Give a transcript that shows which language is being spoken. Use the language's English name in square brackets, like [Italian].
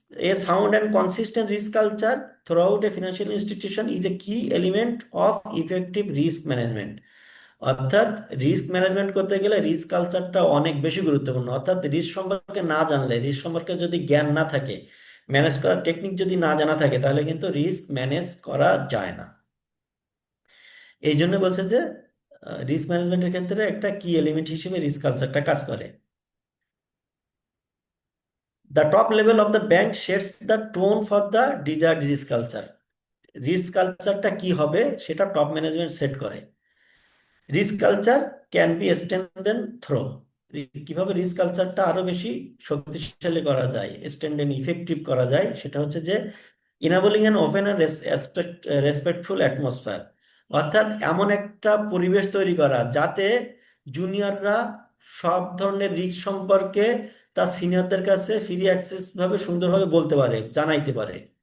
[English] A sound and consistent risk culture throughout a financial institution is a key element of effective risk management. [Bangla] অর্থাৎ risk management করতে গেলে risk কালচারটা অনেক বেশি গুরুত্বপূর্ণ। অর্থাৎ রিস্ক সম্পর্কে না জানলে, রিস্ক সম্পর্কে যদি জ্ঞান না থাকে, ম্যানেজ করার টেকনিক যদি না জানা থাকে, তাহলে কিন্তু রিস্ক ম্যানেজ করা যায় না। এই জন্য বলছে যে রিস্ক ম্যানেজমেন্টের ক্ষেত্রে একটা কি এলিমেন্ট হিসেবে রিস্ক কালচারটা কাজ করে। [English] The top level of the bank sets the tone for the desired risk culture. [Bangla] Risk কালচারটা কি হবে সেটা টপ ম্যানেজমেন্ট সেট করে। [English] risk culture can be strengthen through, [Bangla] কিভাবে রিস্ক কালচারটা আরো বেশি শক্তিশালী করা যায়, স্ট্রেনথেন ইফেক্টিভ করা যায়, সেটা হচ্ছে যে [English] enabling an open and respectful atmosphere, [Bangla] অর্থাৎ এমন একটা পরিবেশ তৈরি করা যাতে জুনিয়ররা সব ধরনের রিস্ক সম্পর্কে তার সিনিয়রদের কাছে ফ্রি অ্যাক্সেস ভাবে সুন্দরভাবে বলতে পারে, জানাইতে পারে।